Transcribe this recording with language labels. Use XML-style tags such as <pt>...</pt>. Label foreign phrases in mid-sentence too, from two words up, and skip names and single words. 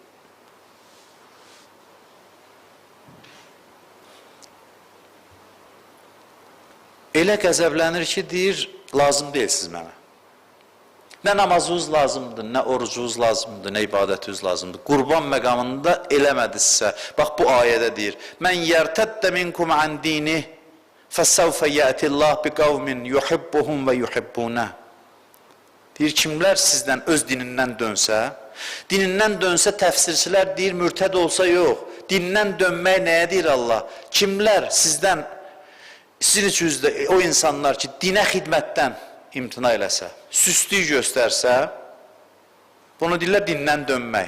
<az>Elə qəzəblənir ki, deyir, lazım deyilsiniz mənə. Nə namazınız lazımdır, nə orucunuz lazımdır, nə ibadətiniz lazımdır. Qurban məqamında eləmədinizsə, bax bu ayədə deyir,</az> <ar>من يرتد منكم عن دينه فسوف يأتي الله بقوم يحبهم ويحبونه.</ar> <az>Deyir, kimlər sizdən öz dinindən dönsə təfsirçilər deyir, mürtəd olsa yox, dinindən dönmək nəyə deyir Allah? Kimlər sizdən, sizin içinizdə o insanlar ki, dinə xidmətdən imtina eləsə, süstlük göstərsə, bunu deyirlər dindən dönmək.</az>